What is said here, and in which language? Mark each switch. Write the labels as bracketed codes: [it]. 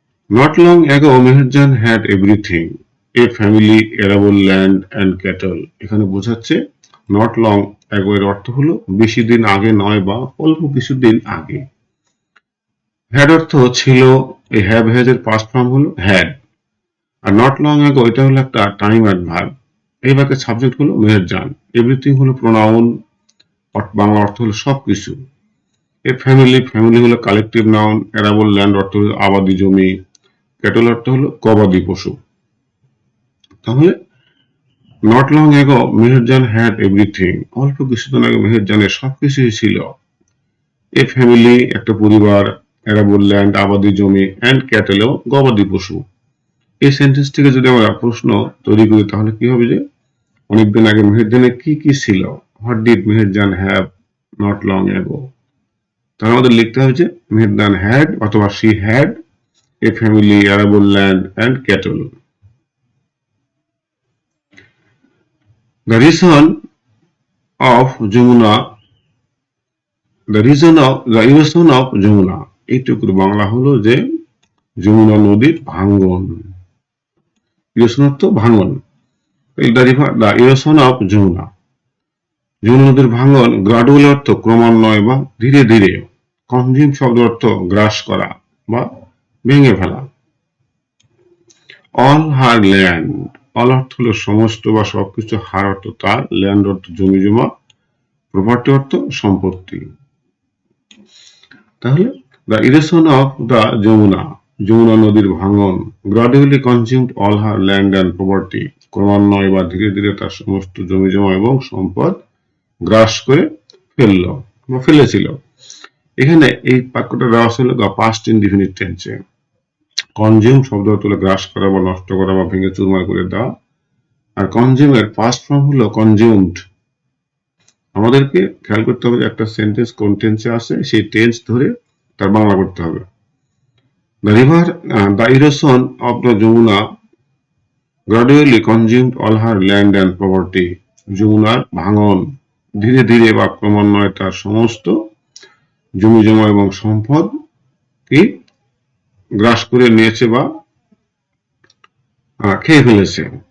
[en] Not long ago, Meherjan had everything, a family, arable land and cattle. [bn] এখানে বোঝাচ্ছে not long ago এর অর্থ হলো বেশি দিন আগে নয় বা অল্প কিছুদিন আগে। হ্যাড অর্থ ছিল, এই হ্যাভ হ্যাজ এর পাস্ট ফর্ম হলো had. Are not long ago এটা হলো একটা টাইম অ্যাডভার্ব। এই বাক্যের সাবজেক্ট হলো মেহেরজান, এভরিথিং হলো প্রোনাউন, বাংলা অর্থ হলো সবকিছু। এ ফ্যামিলি, ফ্যামিলি হলো কালেকটিভ নাউন, অ্যারাবল ল্যান্ড অর্থ হলো আবাদি জমি, ক্যাটল অর্থ হলো গবাদি পশু। তাহলে not long ago Meherjaan had everything, অল্প কিছুদিন আগে মেহেরজানের সবকিছুই ছিল। এ ফ্যামিলি একটা পরিবার, অ্যারাবল ল্যান্ড আবাদি জমি, অ্যান্ড ক্যাটেলও গবাদি পশু। এই সেন্টেন্স থেকে যদি আমরা প্রশ্ন তৈরি করি তাহলে কি হবে যে অনেকদিন আগে মেহেরজানের কি কি ছিল, what did Meherjaan have not long ago. তাহলে আমাদের লিখতে হবে যে মেহেরজান হ্যাড অথবা she had a family, arable land and cattle. [en] The reason of Jamuna, the erosion of Jamuna, এইটুকুর বাংলা হলো যে যমুনা নদীর ভাঙ্গন। [bn] ইরোশন অর্থ ভাঙ্গন। The erosion of Jamuna, Jamuna নদীর ভাঙ্গন গ্রাডুয়াল অর্থ ক্রমান্বয়ে বা ধীরে ধীরে। কনজিউম শব্দ অর্থ গ্রাস করা বা ভেঙে ফেলা। অল হার ল্যান্ড, অল অর্থ হলো সমস্ত বা সবকিছু, হার অর্থ তার, ল্যান্ড অর্থ জমি জমা, প্রপার্টি অর্থ সম্পত্তি। তাহলে the erosion of the Jamuna, Jamuna নদীর ভাঙন, গ্রাডুয়ালি consumed all her land and property, ক্রমান্বয়ে বা ধীরে ধীরে তার সমস্ত জমি জমা এবং সম্পদ গ্রাস করে ফেলল বা ফেলেছিল। এখানে এই বাক্যটা দেওয়া ছিল পাস্ট ইনডিফিনিট টেন্সে। কনজিউম শব্দ অর্থ হলো গ্রাস করা বা নষ্ট করা বা ভেঙে চুরমার করে দেওয়া। আর কনজিউমের পাস্ট ফর্ম হলো কনজিউমড। আমাদেরকে খেয়াল করতে হবে যে একটা সেন্টেন্স কোন টেন্সে আছে সেই টেন্স ধরে তার বাংলা করতে হবে। [en] The erosion of the Jamuna gradually consumed all her land and property. [bn] যমুনার ভাঙন ধীরে ধীরে বা ক্রমান্বয়ে তার সমস্ত জমি জমা এবং সম্পদ কি গ্রাস করে নিয়েছে বা খেয়ে ফেলেছে।